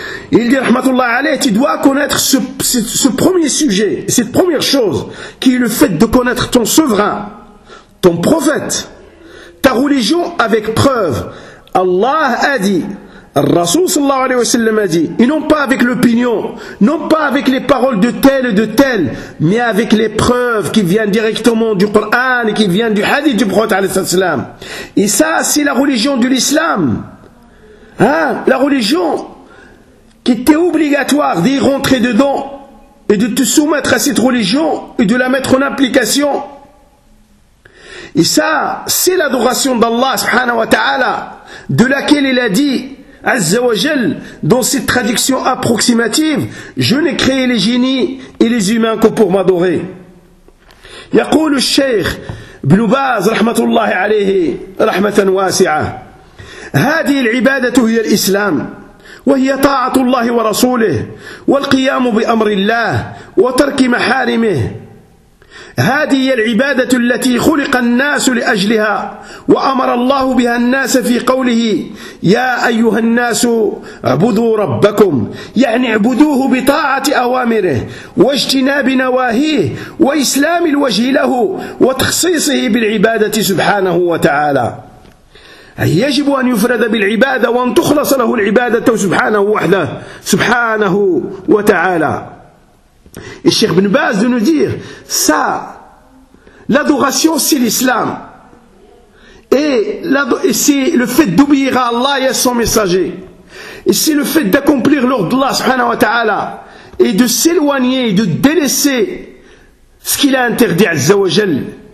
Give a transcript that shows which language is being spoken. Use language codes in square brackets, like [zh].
[fr] Il dit, rahmatullah alayh, tu dois connaître ce premier sujet, cette première chose, qui est le fait de connaître ton souverain, ton prophète, ta religion avec preuve. Allah a dit, Rasul sallallahu alayhi wa sallam a dit, et non pas avec l'opinion, non pas avec les paroles de tel et de tel, mais avec les preuves qui viennent directement du Coran et qui viennent du hadith du prophète alayhi wa sallam. Et ça, c'est la religion de l'islam. Hein, la religion qui était obligatoire d'y rentrer dedans et de te soumettre à cette religion et de la mettre en application. Et ça, c'est l'adoration d'Allah subhanahu wa ta'ala, de laquelle il a dit, Azza wa Jal, dans cette traduction approximative, je n'ai créé les génies et les humains que pour m'adorer. [ar] Yaqulu al-Shaykh Ibn Baz rahmatullahi alayhi rahmatan wasi'a, هذه العبادة هي الإسلام وهي طاعة الله ورسوله والقيام بأمر الله وترك محارمه. هذه هي العبادة التي خلق الناس لأجلها وأمر الله بها الناس في قوله يا أيها الناس اعبدوا ربكم، يعني اعبدوه بطاعة أوامره واجتناب نواهيه وإسلام الوجه له وتخصيصه بالعبادة سبحانه وتعالى. يجب أن يفرد بالعبادة وأن تخلص له العبادة سبحانه وحده سبحانه وتعالى. [fr] الشيخ بن باز nous dit ça, l'adoration c'est l'islam et c'est le fait d'obéir à Allah et à son messager, et c'est le fait d'accomplir l'ordre d'Allah سبحانه وتعالى et de s'éloigner, de délaisser ce qu'il a interdit عز وجل.